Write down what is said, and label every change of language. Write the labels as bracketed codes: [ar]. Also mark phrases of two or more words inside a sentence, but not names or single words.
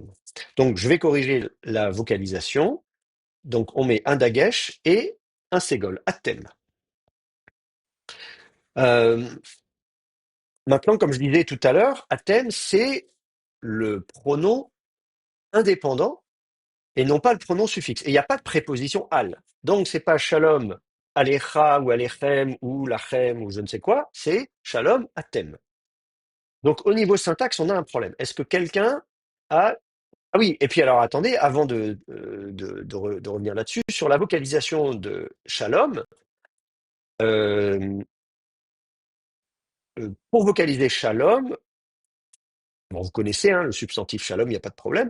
[fr] Donc, je vais corriger la vocalisation. Donc, on met un dagesh et un ségol, attem. Maintenant, comme je disais tout à l'heure, attem, c'est le pronom indépendant et non pas le pronom suffixe. Et il n'y a pas de préposition al. Donc, c'est pas [he] שלום עליך [fr] ou alechem ou lachem ou je ne sais quoi, c'est [he] שלום אתם. [fr] Donc, au niveau syntaxe, on a un problème. Est-ce que quelqu'un a... Ah oui, et puis alors attendez, avant de revenir là-dessus, sur la vocalisation de shalom, euh, pour vocaliser shalom, bon, vous connaissez hein, le substantif shalom, il n'y a pas de problème.